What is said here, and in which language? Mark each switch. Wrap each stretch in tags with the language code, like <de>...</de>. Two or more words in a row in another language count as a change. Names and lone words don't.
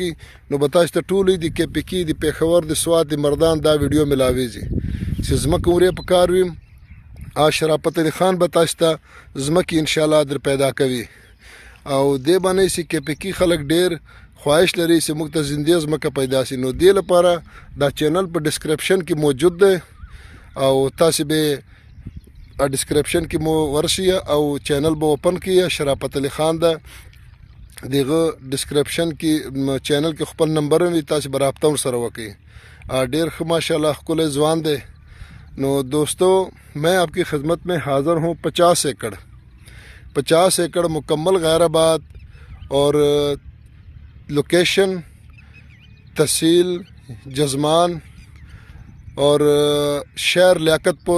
<ps>کړي، نو به تاسو ته ټولې د کې پی کې د پیښور د سوات د مردان دا ویډیو ملاویږي چې ځمکه ورې په کار وي، شرافت علي خان به تاسو ته ځمکې انشاءالله در پیدا کوي، او دې باندې چې کې پی کې خلک ډېر خواهش لري چې موږ ته زنده ځمکه پیدا شي، نو دې لپاره دا چینل په ډسکرپشن کې موجود دی، او تاسې به ډسکرپشن کې مو ورشي او چینل به اوپن کیه۔ شرافت علي خان ده، دغه ډسکرپشن کې چینل کې خپل نمبر وي، تاسې به رابطه ورسره وکړئ۔ ډېر ښه ماشاءالله ښکلی ځوان دی۔</ps> <ur>نو دوستو، میں آپ کی خدمت میں حاضر ہوں۔ 50 ایکڑ مکمل غیر آباد، اور لوکیشن تحصیل جزمان اور شہر لیاقت پور،</ur>